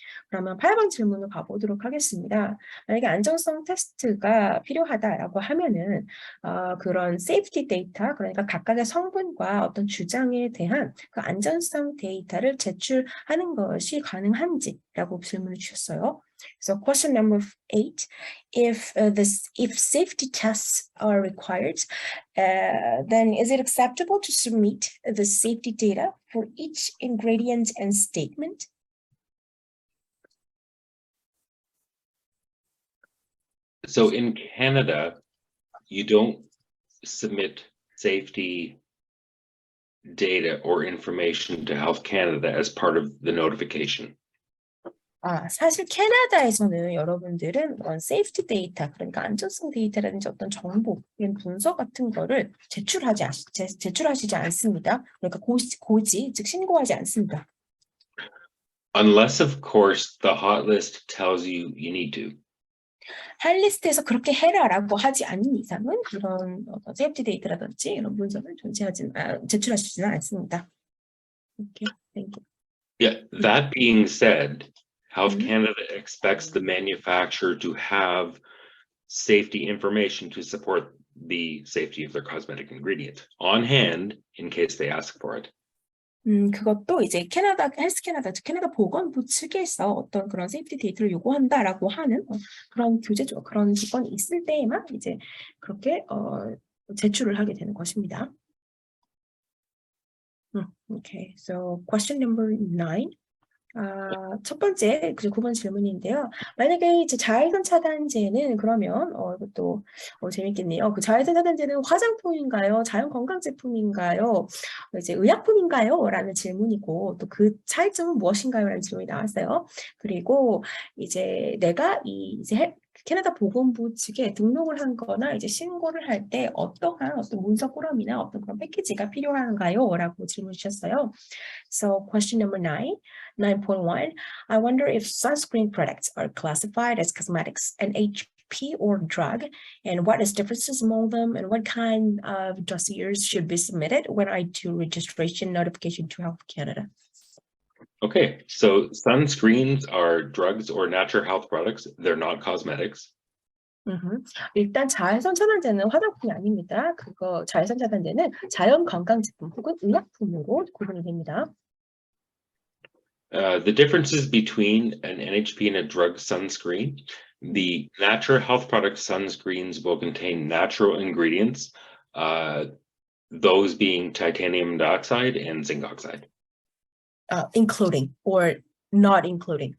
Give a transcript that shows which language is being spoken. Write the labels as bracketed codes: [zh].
[ko] 그러면 8번 질문을 가보도록 하겠습니다. 만약에 안정성 테스트가 필요하다라고 하면은 그런 세이프티 데이터, 그러니까 각각의 성분과 어떤 주장에 대한 그 안전성 데이터를 제출하는 것이 가능한지라고 질문을 주셨어요. [en] So question number 8, if safety tests are required, then is it acceptable to submit the safety data for each ingredient and statement? So in Canada, you don't submit safety data or information to Health Canada as part of the notification. [ko] 사실 캐나다에서는 여러분들은 세이프티 데이터, 그러니까 안전성 데이터라든지 어떤 정보, 이런 문서 같은 거를 제출하시지 않습니다. 그러니까 고지, 즉 신고하지 않습니다. [en] Unless, of course, the hot list tells you need to. [ko] 핫리스트에서 그렇게 해라라고 하지 않는 이상은 이런 세이프티 데이터라든지 이런 문서를 제출하시지는 않습니다. [en] Okay, thank you. Yeah, that being said, Health Canada expects the manufacturer to have safety information to support the safety of their cosmetic ingredient on hand in case they ask for it. [ko] 그것도 이제 헬스 캐나다, 즉 캐나다 보건부 측에서 어떤 그런 세이프티 데이터를 요구한다라고 하는 그런 규제죠. 그런 조건이 있을 때에만 이제 그렇게 제출을 하게 되는 것입니다. [en] Okay, so question number 9. [ko] 첫 번째, 9번 질문인데요. 만약에 이제 자외선 차단제는 그러면 이것도 재밌겠네요. 그 자외선 차단제는 화장품인가요? 자연 건강 제품인가요? 이제 의약품인가요? 라는 질문이고 또 그 차이점은 무엇인가요? 라는 질문이 나왔어요. 그리고 이제 내가 이제 캐나다 보건부 측에 등록을 한 거나 이제 신고를 할 때 어떠한 어떤 문서 포럼이나 어떤 그런 패키지가 필요한가요? 라고 질문 주셨어요. [en] So question number 9.1, I wonder if sunscreen products are classified as cosmetics, an HP or drug, and what is differences among them, and what kind of dossiers should be submitted when I do registration notification to Health Canada? Okay, so sunscreens are drugs or natural health products. They're not cosmetics. [ko] 일단 자외선 차단제는 화장품이 아닙니다. 자외선 차단제는 자연 건강 제품 혹은 의약품으로 구분이 됩니다. [en] The differences between an NHP and a drug sunscreen, the natural health product sunscreens will contain natural ingredients, those being titanium dioxide and zinc oxide. Including or not including.